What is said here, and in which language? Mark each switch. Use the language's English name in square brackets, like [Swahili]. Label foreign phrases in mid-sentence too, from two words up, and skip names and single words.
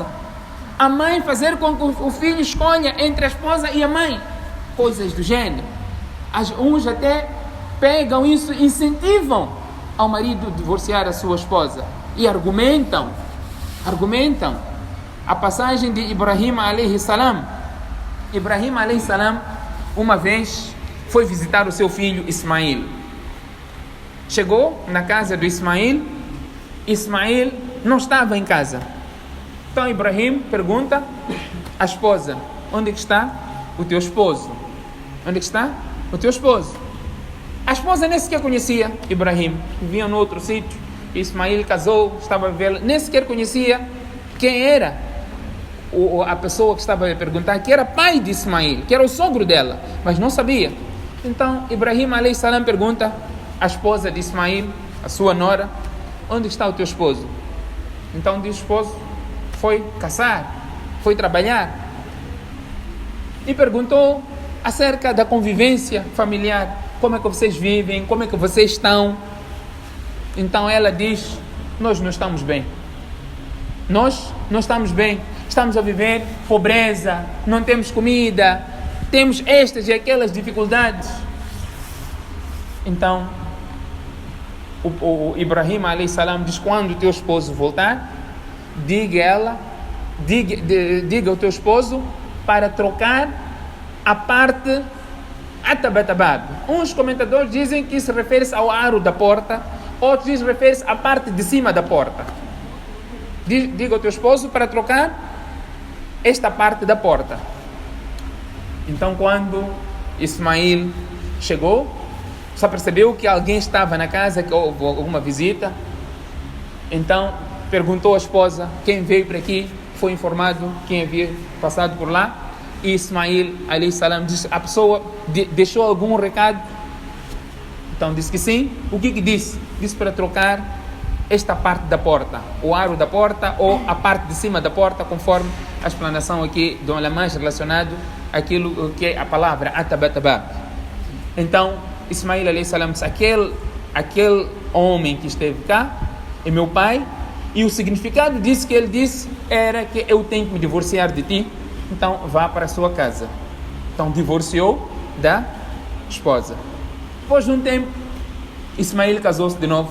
[Portuguese] A mãe fazer com que o filho escolha entre a esposa e a mãe. Coisas do gênero. Uns até pegam isso, incentivam ao marido divorciar a sua esposa. E argumentam. A passagem de Ibrahim [Arabic] عليه السلام. [Portuguese] Ibrahim [Arabic] عليه السلام, [Portuguese] uma vez, foi visitar o seu filho Ismail. Chegou na casa do Ismail. Ismail não estava em casa. Então Ibrahim pergunta à esposa: onde está o teu esposo? Onde está o teu esposo? A esposa nem sequer conhecia Ibrahim. Vivia no outro sítio. Ismail casou, estava a vê-la. Nem sequer conhecia quem era a pessoa que estava a perguntar, que era pai de Ismail, que era o sogro dela, mas não sabia. Então Ibrahim [Arabic] عليه السلام [Portuguese] pergunta à esposa de Ismail, a sua nora: onde está o teu esposo? Então diz: o esposo foi caçar, foi trabalhar. E perguntou acerca da convivência familiar: como é que vocês vivem, como é que vocês estão? Então ela diz: nós não estamos bem. Nós não estamos bem. Estamos a viver pobreza, não temos comida, temos estas e aquelas dificuldades. Então o Ibrahim [Arabic] عليه السلام [Portuguese] diz: quando o teu esposo voltar, diga ao teu esposo para trocar a parte atabatabab. Uns comentadores dizem que se refere ao aro da porta, outros dizem que se refere à parte de cima da porta. Diga ao teu esposo para trocar esta parte da porta. Então quando Ismail chegou, só percebeu que alguém estava na casa, que houve alguma visita. Então perguntou à esposa quem veio para aqui, foi informado quem havia passado por lá, e Ismail [Arabic] عليه السلام [Portuguese] disse: a pessoa deixou algum recado? Então disse que sim. O que disse? Disse para trocar esta parte da porta, o aro da porta ou a parte de cima da porta, conforme a explanação aqui do ulama relacionado àquilo que é a palavra atabatabab. Então Ismail [Arabic] عليه السلام [Portuguese] disse: aquele homem que esteve cá é meu pai, e o significado disso que ele disse era que eu tenho que me divorciar de ti, então vá para a sua casa. Então divorciou da esposa. Depois de um tempo, Ismael casou-se de novo.